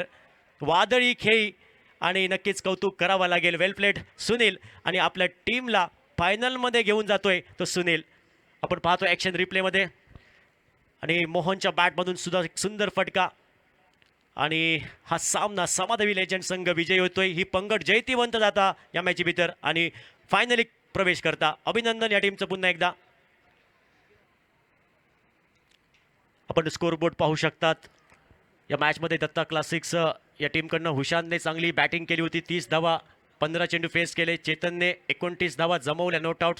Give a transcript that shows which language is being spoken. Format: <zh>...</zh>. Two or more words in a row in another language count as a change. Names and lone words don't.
<mr>वादळी खेळी आणि नक्कीच कौतुक करावं लागेल.</mr> <en>well played</en> <mr>सुनील आणि आपल्या टीमला फायनलमध्ये घेऊन जातोय तो सुनील. आपण पाहतो</mr> <en>action replay</en> <mr>आणि मोहनच्या बॅटमधून सुद्धा एक सुंदर फटका आणि हा सामना समाधावी लेजंड संघ विजयी होतोय.</mr> <kok>ही पंगड जैतिवंत जाता या मॅची भीतर आणि फायनली प्रवेश करता.</kok> <mr>अभिनंदन या टीमचं पुन्हा एकदा. आपण स्कोरबोर्ड पाहू शकतात. या मॅचमध्ये दत्ता क्लासिक्स या टीमकडनं हुशानने चांगली बॅटिंग केली होती. 30 धावा 15 चेंडू फेस केले. चेतनने 29 धावा जमवल्या</mr> <en>not out.</en>